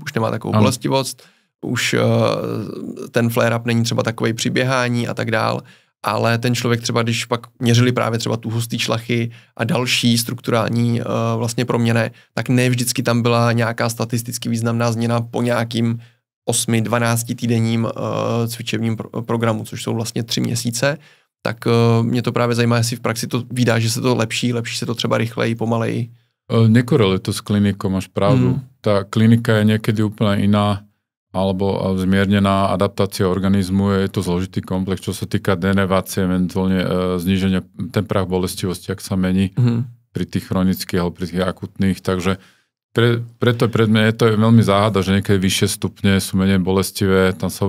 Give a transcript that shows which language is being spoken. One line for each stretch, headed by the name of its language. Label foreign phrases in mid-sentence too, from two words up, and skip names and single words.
Czech: už nemá takovou bolestivost, už ten flare-up není třeba takovej při běhání a tak dál, ale ten člověk třeba, když pak měřili právě třeba tu hustý šlachy a další strukturální vlastně proměny, tak ne vždycky tam byla nějaká statisticky významná změna po nějakým 8-12 týdenním cvičebním programu, což jsou vlastně 3 měsíce, tak mě to právě zajímá, jestli v praxi to vidá, že se to lepší se to třeba rychleji, pomaleji. Nekoreluje to s klinikou, máš pravdu.
Slovak: Tá klinika je niekedy úplne iná, alebo zmiernená adaptácia organizmu, je to zložitý komplex, čo sa týka denervácie, eventuálne zníženia, ten prach bolestivosti, ak sa mení pri tých chronických alebo pri tých akutných, takže preto pre mňa je to veľmi záhada, že niekedy vyššie stupne sú menej bolestivé, tam sa